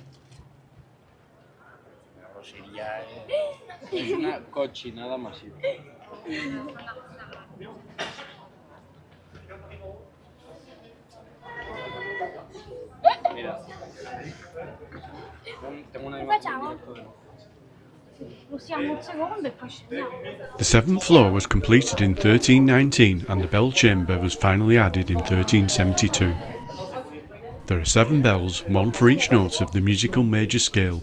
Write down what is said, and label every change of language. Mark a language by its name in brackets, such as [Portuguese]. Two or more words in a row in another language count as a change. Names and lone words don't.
[Spanish] Es una cochinada masiva. Mira, tengo una imagen directa de... [Italian] Usiamo un secondo e poi scendiamo. [English] The 7th floor was completed in 1319 and the bell chamber was finally added in 1372. There are 7 bells, one for each note of the musical major scale.